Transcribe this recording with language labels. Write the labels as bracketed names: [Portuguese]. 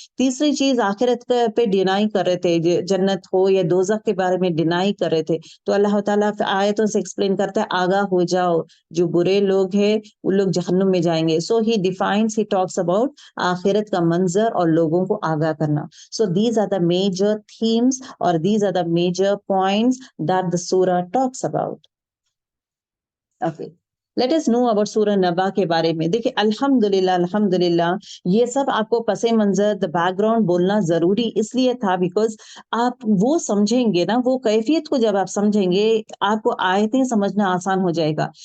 [Hindi] तीसरी चीज आखिरत पे डिनाई कर रहे थे, जन्नत हो या दोजख के बारे में डिनाई कर रहे थे. तो अल्लाह ताला आयतों से एक्सप्लेन करता है, आगाह हो जाओ, जो बुरे लोग हैं वो लोग जहन्नुम में जाएंगे. [English] so he defines, he talks about [Hindi] आखिरत का मंजर और लोगों को आगाह करना. [English] So these are the major themes, or these are the major points that the surah talks about. Okay. Let us know about [Hindi] सूरह नबा के बारे में. देखिए अल्हम्दुलिल्लाह अल्हम्दुलिल्लाह, ये सब आपको पसे मंजर द बैकग्राउंड बोलना जरूरी इसलिए था बिकॉज आप वो समझेंगे ना, वो कैफियत को जब आप समझेंगे आपको आयतें समझना आसान हो जाएगा.